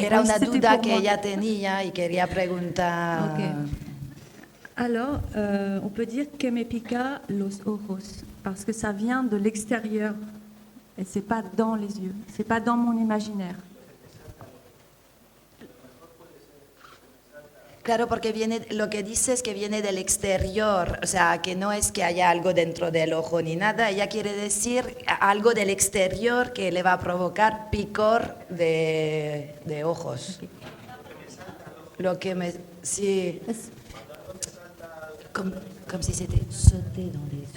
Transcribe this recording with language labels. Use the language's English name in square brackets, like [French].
[Spanish] Era una duda que ella tenía y quería preguntar. [English] Okay. [French] Alors, on peut dire que [Spanish] me pica los ojos [French] parce que ça vient de l'extérieur et c'est pas dans les yeux, c'est pas dans mon imaginaire. [Spanish] Claro, porque lo que dice es que viene del exterior, o sea, que no es que haya algo dentro del ojo ni nada, ella quiere decir algo del exterior que le va a provocar picor de ojos. [English] Okay. [Spanish] Lo que me... Sí. [French] Comme si c'était sauter dans les yeux.